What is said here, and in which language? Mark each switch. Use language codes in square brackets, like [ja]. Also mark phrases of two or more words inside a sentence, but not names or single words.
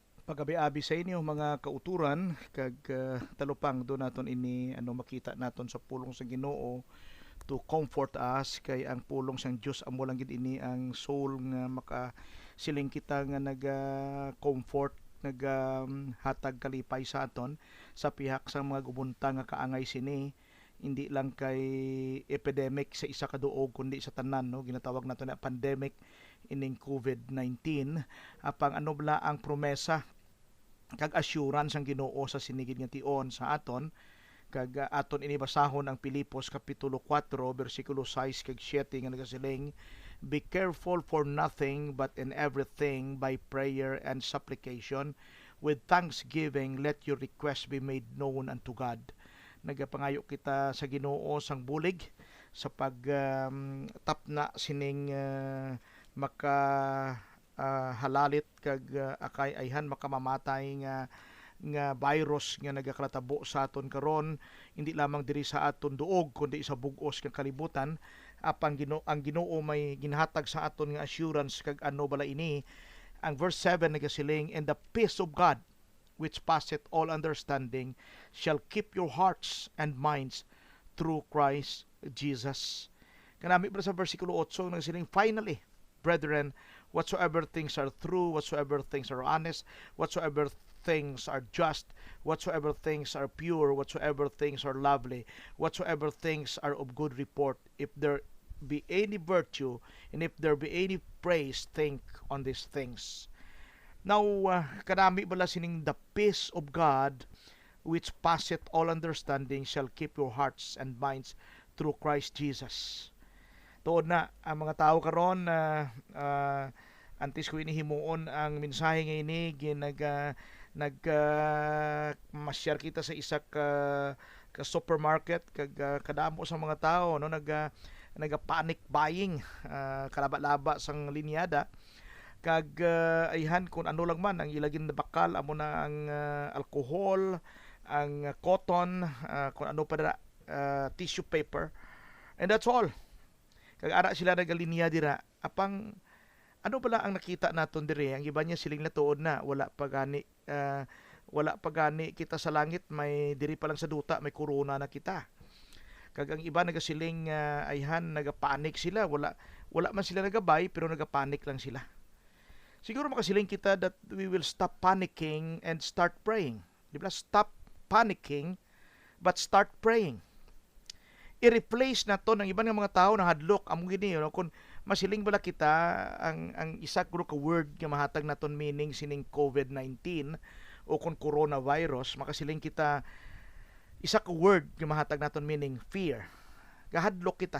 [hil] Pagabi-abi sa inyo mga kauturan kag talupang do naton ini makita naton sa pulong sa Ginoo [en] to comfort us [hil] kay ang pulong sang Dios amo lang gid ini ang soul nga maka siling kita nga naga comfort naga hatag kalipay sa aton sa pihak sa mga gubunta nga kaangay sini hindi lang kay epidemic sa isa ka duog kundi sa tanan, no, ginatawag nato na pandemic ining COVID-19. Apang ano bala ang promesa kag assurance ang Ginoo sa sinigid nga tion sa aton kag aton ini basahon ang Pilipos kapitulo 4 bersikulo 6 kag 7 nga nagasiling, [en] be careful for nothing but in everything by prayer and supplication with thanksgiving let your request be made known unto God. [hil] Nagapangayo kita sa Ginoo sang bulig sa pag tapna sining maka halalit kag akay ayhan makamamatay nga virus nga nagaklatabo sa aton karon, hindi lamang diri sa aton duog kundi sa bug-os nga kalibutan. Ang Ginoo may ginhatag sa aton nga assurance kag ano bala ini. Ang verse 7 nagasiling, [en] and the peace of God which passeth all understanding shall keep your hearts and minds through Christ Jesus. [hil] Kanami pa sa versikulo 8 nagasiling, [en] finally brethren, whatsoever things are true, whatsoever things are honest, whatsoever things are just, whatsoever things are pure, whatsoever things are lovely, whatsoever things are of good report, if there be any virtue, and if there be any praise, think on these things. Now, [hil] kanami bala sining [en] the peace of God, which passeth all understanding, shall keep your hearts and minds through Christ Jesus. [hil] Tuod na ang mga tao karon na antes ko inihimuon ang mensahe nga ini masyar kita sa isa ka supermarket kag kadamo sa mga tao, no, naga [en] panic buying, [hil] kalaba-laba sang linyada kag ayhan kung ano lang man ang ilagin na bakal amo na ang alcohol, ang cotton, kung ano pa na [en] tissue paper, and that's all. [hil] Kag ara sila nagalinya dira. Apang ano pala ang nakita naton dire? Ang iba niya siling natuod na wala pa gani kita sa langit, may diri pa lang sa duta may corona na kita. Kag ang iba nagasiling ayhan nagapanik sila, wala man sila nagabay pero nagapanik lang sila. Siguro makasiling kita [en] that we will stop panicking and start praying. [tl] Di ba? [en] Stop panicking but start praying. [hil] I-replace na to [tl] ng ibang mga tao [hil] na hadlok among gini, no? Kung masiling bala kita ang isa guro ka word nga mahatag naton meaning sining COVID-19 o kung coronavirus, makasiling kita isa ka word nga mahatag naton meaning fear. Gahadlok kita.